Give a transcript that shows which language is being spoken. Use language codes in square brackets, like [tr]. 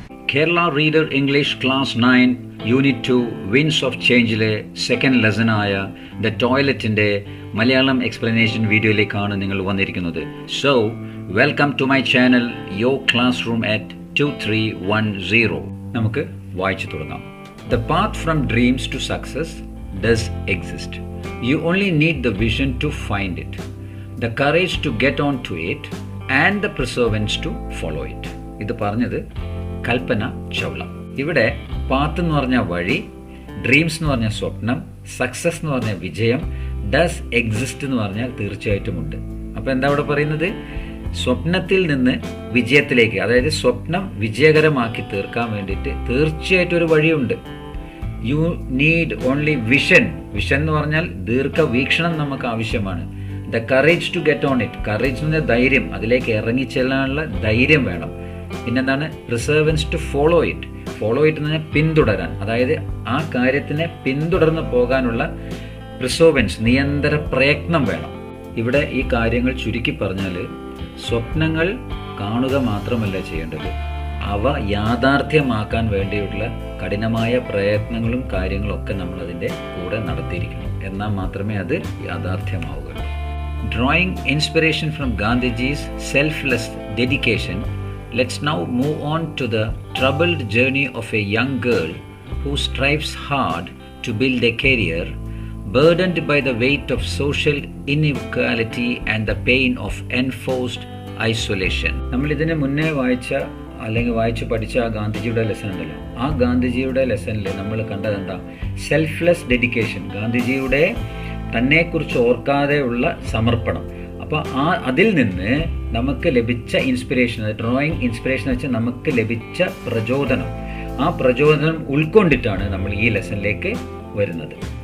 [ml] Kerala Reader English Class 9 Unit 2 Winds of Changeലെ second ലെസനായ the ടോയ്ലറ്റിൻ്റെ Malayalam explanation വീഡിയോയിലേക്കാണ് നിങ്ങൾ വന്നിരിക്കുന്നത്. [en] So welcome to my channel your classroom at 2310. [ml] നമുക്ക് വായിച്ചു തുടങ്ങാം. [en] The path from dreams to success does exist. You only need the vision to find it, the courage to get on to it, and the perseverance to follow it. [ml] ഇത് പറഞ്ഞത് കൽപ്പന ചൗള. ഇവിടെ path എന്ന് പറഞ്ഞ വഴി, dreams എന്ന് പറഞ്ഞ സ്വപ്നം, success എന്ന് പറഞ്ഞ വിജയം, ഡസ് എക്സിസ്റ്റ് എന്ന് പറഞ്ഞാൽ തീർച്ചയായിട്ടും ഉണ്ട്. അപ്പോൾ എന്താ ഇവിടെ പറയുന്നത്? സ്വപ്നത്തിൽ നിന്ന് വിജയത്തിലേക്ക്, അതായത് സ്വപ്നം വിജയകരമാക്കി തീർക്കാൻ വേണ്ടിയിട്ട് തീർച്ചയായിട്ടും ഒരു വഴിയുണ്ട്. [en] You need only vision. [ml] Vision എന്ന് പറഞ്ഞാൽ ദീർഘവീക്ഷണം നമുക്ക് ആവശ്യമാണ്. [en] The courage to get on it. [ml] Courage എന്ന് പറഞ്ഞാൽ ധൈര്യം, അതിലേക്ക് ഇറങ്ങിച്ചെല്ലാനുള്ള ധൈര്യം വേണം. പിന്നെന്താണ്? [en] Perseverance to follow it. [ml] Follow it എന്ന് പറഞ്ഞാൽ പിന്തുടരാൻ, അതായത് ആ കാര്യത്തിനെ പിന്തുടർന്ന് പോകാനുള്ള പ്രിസർവൻസ്, നിരന്തര പ്രയത്നം വേണം. ഇവിടെ ഈ കാര്യങ്ങൾ ചുരുക്കി പറഞ്ഞാൽ സ്വപ്നങ്ങൾ കാണുക മാത്രമല്ല ചെയ്യേണ്ടത്, അവ യാഥാർത്ഥ്യമാക്കാൻ വേണ്ടിയുള്ള കഠിനമായ പ്രയത്നങ്ങളും കാര്യങ്ങളും ഒക്കെ നമ്മൾ അതിൻ്റെ കൂടെ നടത്തിയിരിക്കണം. എന്നാൽ മാത്രമേ അത് യാഥാർത്ഥ്യമാവുകയുള്ളൂ. [en] Drawing inspiration from Gandhiji's selfless dedication, let's now move on to the troubled journey of a young girl who strives hard to build a career, burdened by the weight of social inequality and the pain of enforced isolation. [ml] നമ്മൾ ഇതിന് മുന്നേ വായിച്ച് പഠിച്ച ആ ഗാന്ധിജിയുടെ lesson ഉണ്ടല്ലോ, ആ ഗാന്ധിജിയുടെ ലെസണിൽ നമ്മൾ കണ്ടത് എന്താ? Selfless dedication. ഗാന്ധിജിയുടെ തന്നെക്കുറിച്ച് ഓർക്കാതെയുള്ള സമർപ്പണം. അപ്പോൾ അതിൽ നിന്ന് നമുക്ക് ലഭിച്ച ഇൻസ്പിറേഷൻ, ഡ്രോയിങ് ഇൻസ്പിറേഷൻ വെച്ച് നമുക്ക് ലഭിച്ച പ്രചോദനം, ആ പ്രചോദനം ഉൾക്കൊണ്ടിട്ടാണ് നമ്മൾ ഈ ലെസണിലേക്ക് വരുന്നത്.